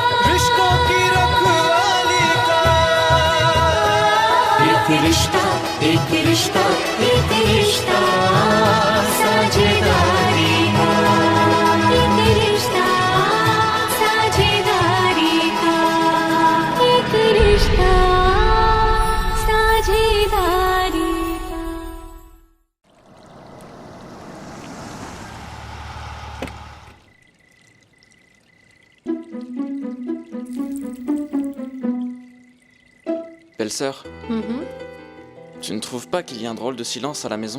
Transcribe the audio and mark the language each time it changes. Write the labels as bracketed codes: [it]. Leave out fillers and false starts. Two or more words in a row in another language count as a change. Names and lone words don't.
[hi] रिश्तों की रखवाली का एक रिश्ता एक रिश्ता एक रिश्ता साझेदारी का एक रिश्ता साझेदारी का एक रिश्ता साझेदारी का [fr] Belle-sœur, tu ne trouves pas qu'il y a un drôle de silence à la maison?